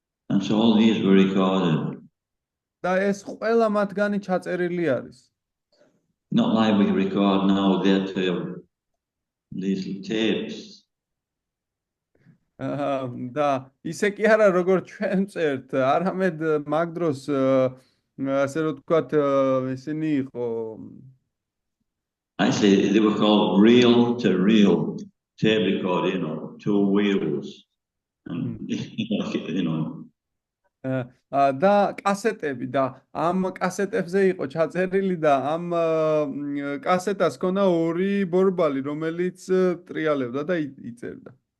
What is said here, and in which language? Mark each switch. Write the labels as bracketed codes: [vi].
[en] And so all these were recorded. [ka] და ეს ყველა მათგანი ჩაწერილი არის. [en] Not like we record now, they have to have these tapes. [ka] და ისე კი არა როგორც ჩვენ წერთ, არამედ მაგ დროს ასე რომ ვთქვათ ისინი იყო. [en] Actually, they were called reel to reel tape recorder, you know, 2 wheels, and you know. [ka] და კასეტები და ამ კასეტებზე იყო ჩაწერილი და ამ კასეტას ქონა ორი ბორბალი, რომელიც ტრიალებდა და იწერდა.